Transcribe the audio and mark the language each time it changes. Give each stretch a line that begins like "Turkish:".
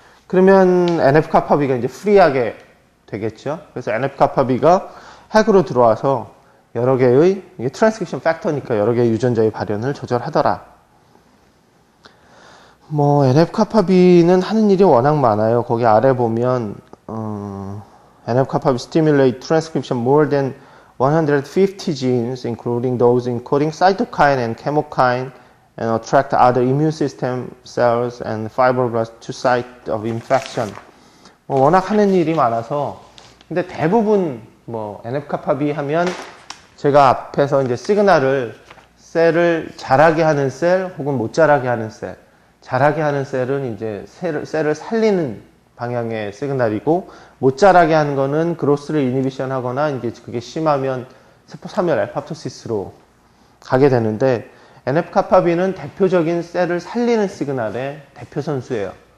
Korean: 그러면 NF-카파비가 이제 프리하게 되겠죠. 그래서 NF-카파비가 핵으로 들어와서 여러 개의 이게 트랜스크립션 팩터니까 여러 개의 유전자의 발현을 조절하더라. 뭐 NF-카파비는 하는 일이 워낙 많아요. 거기 아래 보면
English: NF-kappa stimulate transcription more than 150 genes, including those encoding cytokine and chemokine, and attract other immune system cells and fibroblasts to site of infection.
Korean: 뭐 워낙 하는 일이 많아서, 근데 대부분 뭐 NF-kappa 하면 제가 앞에서 이제 시그널을 셀을 자라게 하는 셀 혹은 못 자라게 하는 셀, 자라게 하는 셀은 이제 셀을 살리는 방향의 시그널이고 못 자라게 하는 거는 그로스를 이니비션 하거나 이제 그게 심하면 세포 사멸 에파토시스로 가게 되는데 NF-kappa는 대표적인 셀을 살리는 시그널의 대표 선수예요.